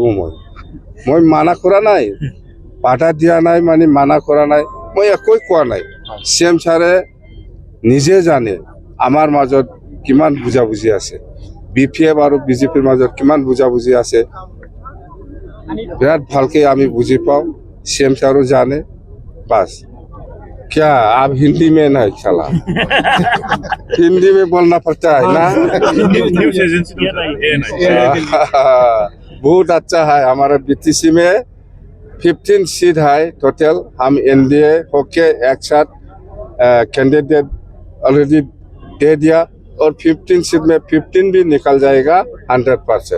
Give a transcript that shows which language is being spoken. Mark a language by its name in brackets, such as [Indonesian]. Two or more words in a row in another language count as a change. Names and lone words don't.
[Assamese] মই মানা কৰা নাই বাধা দিয়া নাই মানে মানা কৰা নাই মই একোৱে কোৱা নাই CM ছাৰে নিজে জানে আমাৰ মাজত কিমান বুজাবুজি আছে BPF আৰু BJPৰ মাজত কিমান বুজাবুজি আছে বিৰাট ভালকে আমি বুজি পাওঁ CM ছাৰো জানে বাস [Hindi] क्या आप हिंदी में नहीं चला हिंदी में बोलना पड़ता है ना बहुत अच्छा है हमारा BTC में 15 सीट है टोटल हम NDA होके एक साथ कैंडिडेट ऑलरेडी दे दिया और 15 सीट में 15 भी निकल जाएगा 100%।